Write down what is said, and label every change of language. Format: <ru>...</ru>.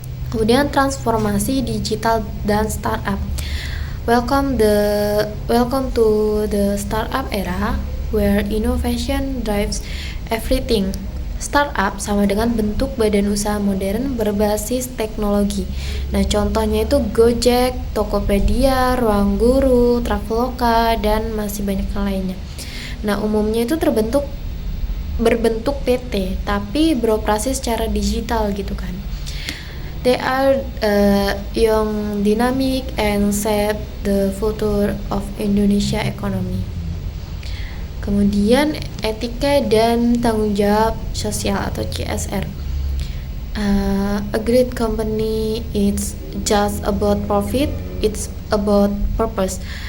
<id>Kemudian transformasi digital dan startup.</id> <en>Welcome to the startup era where innovation drives everything.</en> <id>Startup sama dengan bentuk badan usaha modern berbasis teknologi. Nah, contohnya itu Gojek, Tokopedia, Ruang Guru, Traveloka, dan masih banyak yang lainnya. Nah, umumnya itu berbentuk PT, tapi beroperasi secara digital gitu kan.</id> <en>They are young, dynamic, and shape the future of Indonesia economy.</en> <id>Kemudian etika dan tanggung jawab sosial atau CSR.</id> <en>A great company it's just about profit, it's about purpose.</en>